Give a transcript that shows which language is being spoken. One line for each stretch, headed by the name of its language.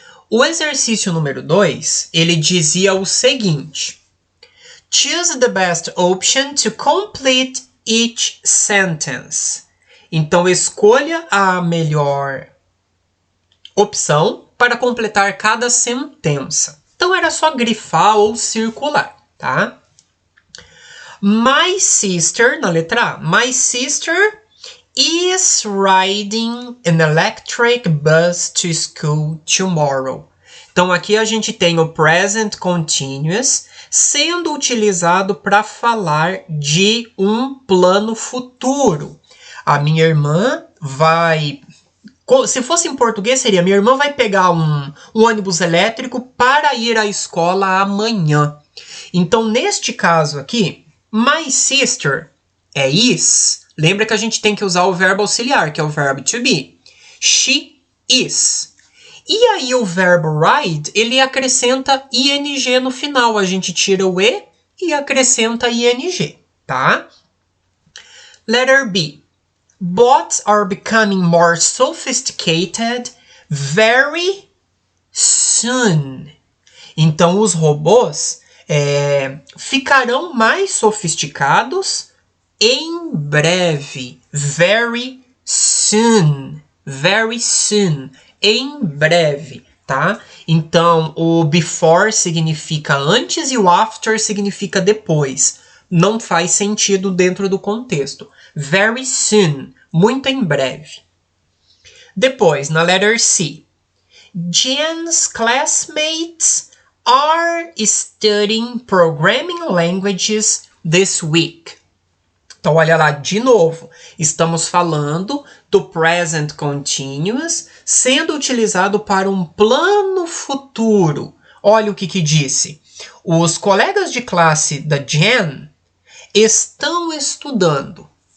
Portuguese: O exercício número 2, ele dizia o seguinte:
English: choose the best option to complete each sentence.
Portuguese: Então, escolha a melhor opção para completar cada sentença. Então, era só grifar ou circular, tá?
English: My sister,
Portuguese: na letra A,
English: my sister is riding an electric bus to school tomorrow.
Portuguese: Então, aqui a gente tem o present continuous sendo utilizado para falar de um plano futuro. A minha irmã vai... Se fosse em português, seria: minha irmã vai pegar um ônibus elétrico para ir à escola amanhã. Então, neste caso aqui,
English: my sister
Portuguese: é is. Lembra que a gente tem que usar o verbo auxiliar, que é o verbo to be.
English: She is.
Portuguese: E aí o verbo ride, ele acrescenta ing no final. A gente tira o e acrescenta ing, tá?
English: Letter B. Bots are becoming more sophisticated very soon.
Portuguese: Então, os robôs ficarão mais sofisticados em breve.
English: Very soon. Very soon.
Portuguese: Em breve, tá? Então, o before significa antes e o after significa depois. Não faz sentido dentro do contexto.
English: Very soon,
Portuguese: muito em breve. Depois, na letter C.
English: Jen's classmates are studying programming languages this week.
Portuguese: Então, olha lá, de novo, estamos falando do present continuous sendo utilizado para um plano futuro. Olha o que disse. Os colegas de classe da Jen estão estudando.